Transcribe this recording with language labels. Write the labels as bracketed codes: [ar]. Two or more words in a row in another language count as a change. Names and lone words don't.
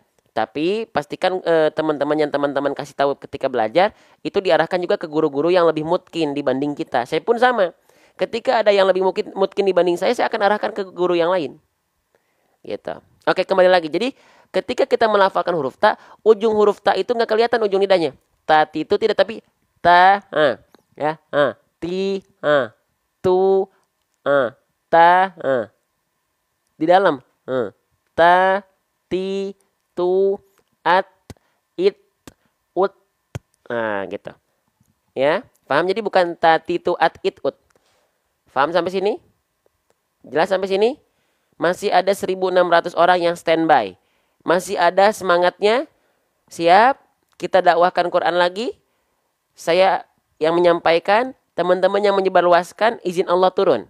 [id] Tapi pastikan teman-teman yang teman-teman kasih tahu ketika belajar itu diarahkan juga ke guru-guru yang lebih mungkin dibanding kita. Saya pun sama. Ketika ada yang lebih mungkin dibanding saya akan arahkan ke guru yang lain. Gitu. Oke, kembali lagi. Jadi ketika kita melafalkan huruf ta, ujung huruf ta itu nggak kelihatan ujung lidahnya. Ta itu tidak, tapi ta, ya, ti, tu, ta, di dalam, ta, ti, tu, at, it, ut. Nah, gitu. Ya, paham? Jadi bukan ta, ti, tu, at, it, ut. Paham sampai sini? Jelas sampai sini? Masih ada 1.600 orang yang standby. Masih ada semangatnya? Siap? Kita dakwahkan Quran lagi. Saya yang menyampaikan, teman-teman yang menyebarluaskan, izin Allah turun.